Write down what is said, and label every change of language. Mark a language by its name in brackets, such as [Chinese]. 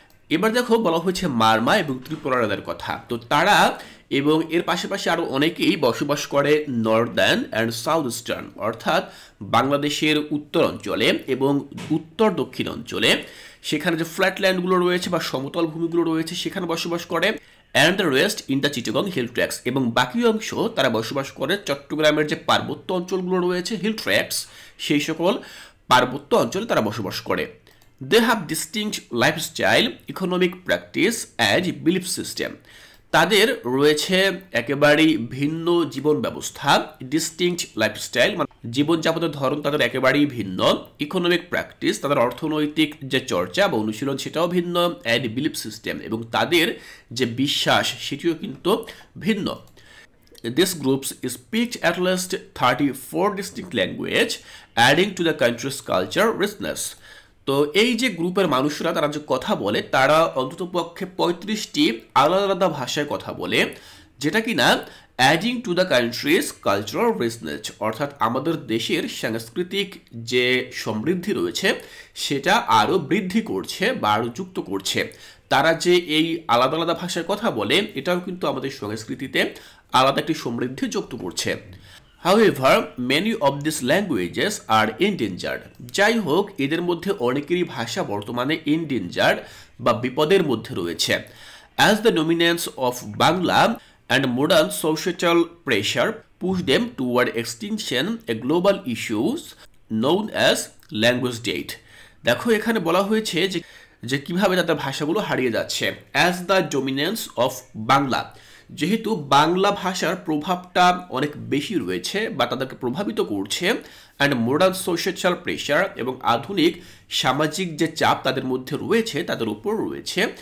[Bangla] এবার দেখো বলা হয়েছে মারমা এবং ত্রিপুরাদের কথা। তো তারা এবং এর পাশাপাশি আরও অনেকেই বসবাস করে নর্দার্ন অ্যান্ড সাউথ ইস্টার্ন, অর্থাৎ বাংলাদেশের উত্তর অঞ্চলে এবং উত্তর দক্ষিণ অঞ্চলে। সেখানে যে ফ্ল্যাটল্যান্ডগুলো রয়েছে বা সমতল ভূমিগুলো রয়েছে সেখানে বসবাস করে। [English] and the rest in the Chittagong Hill Tracts, [Bangla] এবং বাকি অংশ তারা বসবাস করে চট্টগ্রামের যে পার্বত্য অঞ্চলগুলো রয়েছে হিল ট্র্যাক্স, সেই সকল পার্বত্য অঞ্চলে তারা বসবাস করে। [English] They have distinct lifestyle, economic practice and belief system. [Bangla] তাদের রয়েছে একেবারেই ভিন্ন জীবন ব্যবস্থা। [English] distinct lifestyle [Bangla] মানে জীবনযাপনের ধরন তাদের একেবারেই ভিন্ন। [English] economic practice, [Bangla] তাদের অর্থনৈতিক যে চর্চা বা অনুশীলন সেটাও ভিন্ন। [English] and belief system, [Bangla] এবং তাদের যে বিশ্বাস সেটিও কিন্তু ভিন্ন। [English] These groups speak at least 34 distinct languages, adding to the country's culture richness. [Bangla] তো এই যে গ্রুপের মানুষরা তারা যে কথা বলে, তারা অন্ততপক্ষে 35টি আলাদা আলাদা ভাষায় কথা বলে, যেটা কিনা [English] adding to the country's cultural richness, [Bangla] অর্থাৎ আমাদের দেশের সাংস্কৃতিক যে সমৃদ্ধি রয়েছে সেটা আরও বৃদ্ধি করছে বা আরও যুক্ত করছে। তারা যে এই আলাদা আলাদা ভাষায় কথা বলে, এটাও কিন্তু আমাদের সংস্কৃতিতে আলাদা একটি সমৃদ্ধি যুক্ত করছে। [English] However, many of these languages are endangered. [Bangla] যাই হোক, এদের মধ্যে অনেকেরই ভাষা বর্তমানে endangered বা বিপদের মধ্যে রয়েছে। [English] As the dominance of Bangla and modern societal pressure push them toward extinction, a global issue known as language death. [Bangla] দেখো এখানে বলা হয়েছে যে কিভাবে তাদের ভাষাগুলো হারিয়ে যাচ্ছে। [English] As the dominance of Bangla, [Bangla] যেহেতু বাংলা ভাষার প্রভাবটা অনেক বেশি রয়েছে বা তাদেরকে প্রভাবিত করছে। [English] and modern social pressure, [Bangla] এবং আধুনিক সামাজিক যে চাপ তাদের মধ্যে রয়েছে তাদের উপর রয়েছে।